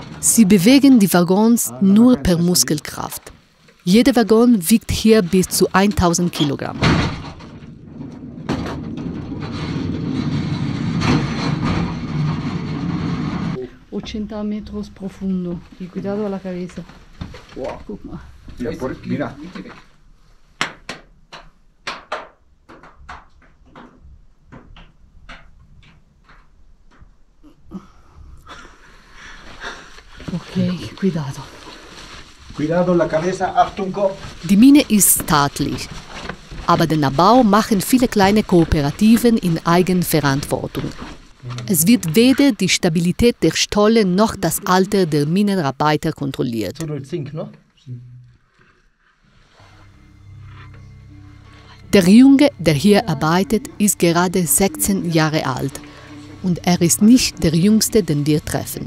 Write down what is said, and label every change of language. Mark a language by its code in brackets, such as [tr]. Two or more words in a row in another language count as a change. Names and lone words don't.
[de] Sie bewegen die Waggons nur per Muskelkraft. Jeder Waggon wiegt hier bis zu 1000 Kilogramm. [es] Metros profundo y cuidado a la cabeza. Wow. [de] Guck mal. [es] Mira. Okay, cuidado. Cuidado la cabeza, [de] Achtung Kopf. Die Mine ist staatlich, aber den Abbau machen viele kleine Kooperativen in Eigenverantwortung. Es wird weder die Stabilität der Stolle noch das Alter der Minenarbeiter kontrolliert. Der Junge, der hier arbeitet, ist gerade 16 Jahre alt und er ist nicht der Jüngste, den wir treffen.